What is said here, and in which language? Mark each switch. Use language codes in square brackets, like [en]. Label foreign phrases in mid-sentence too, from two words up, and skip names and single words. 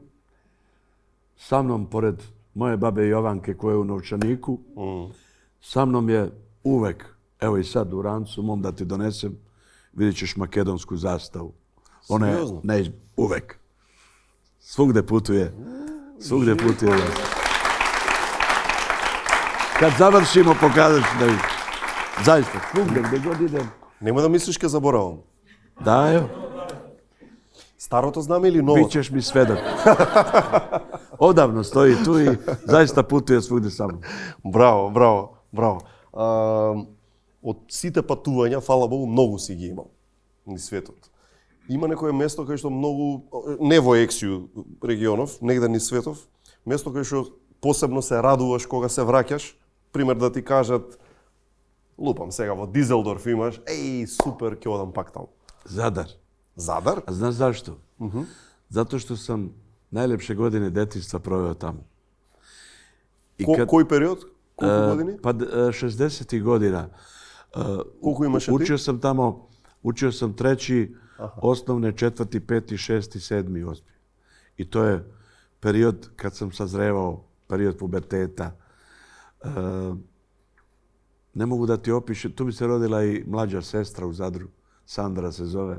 [sr] Sa mnom, pored moje babe Jovanke koja je u novčaniku, sa mnom je uvek, evo i sad u rancu mom da ti donesem, vidjet ćeš makedonsku zastavu. Ona je uvek. Svugde putuje. Kad završimo, pokazat ću da vidim. Zaista, svugde, gdje god idem. [mk] Нема да мислиш ке заборавам. [sr] Da, evo. [mk] Старото знаме или новото? [sr] Bićeš mi svedok. Odavno stoji tu i zaista putuje svugde sa mnom. [mk] Браво. Од сите патувања, фала Богу, многу си ги имал низ светот. Има некое место кај што многу, не во Ексију регионов, негде низ светов, место кај што посебно се радуваш кога се враќаш, пример да ти кажат, лупам сега во Дизелдорф имаш, супер, ќе одам пак таму. [sr] Zadar. Zaдар? A znaš zašto? Zato što sam najlepše godine detinjstva proveo tamo. [mk] Кој период? Колку години? [sr] Pa 60. godina. [mk] Колку имаше ти? [sr] Učio sam 3. osnovne, 4., 5., 6., 7., 8. I to je period kad sam sazrevao, period puberteta. Ne mogu da ti opišem, tu mi se rodila i mlađa sestra u Zadru, Sandra se zove.